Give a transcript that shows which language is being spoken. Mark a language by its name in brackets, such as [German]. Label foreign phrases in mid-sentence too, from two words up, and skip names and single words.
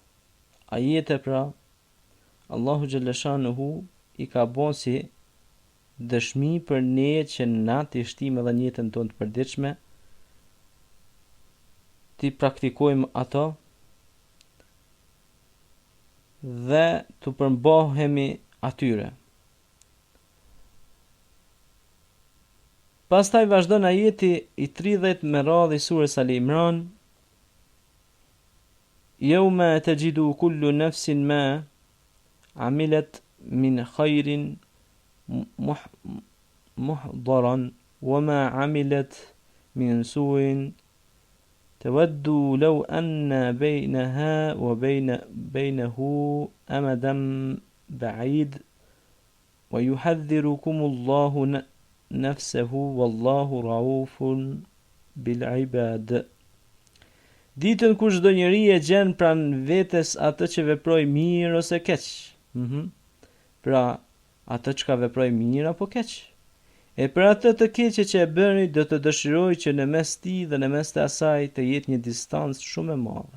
[Albanian] ajete pra Allahu xhaleshanuhu i ka bën si dëshmi për ne që na të shtim edhe në jetën tonë të përditshme, të praktikojmë ato dhe të përmbohemi atyre. Pastaj vazhdon ajeti i 30 me radhë i surës Ali Imran: [Arabic] يوم تجد كل نفس ما عملت من خير محضرا وما عملت من سوء تودوا لو أن بينها وبينه أمدا بعيد ويحذركم الله نفسه والله رؤوف بالعباد. [Albanian] Ditën kur çdo njeri e gjen pranë vetes atë që veproi mirë ose keq. Pra, atë që ka veproi mirë apo keq. E për atë të keqe që e bëni, do të dëshiroj që në mes tij dhe në mes të asaj të jetë një distancë shumë e madhe.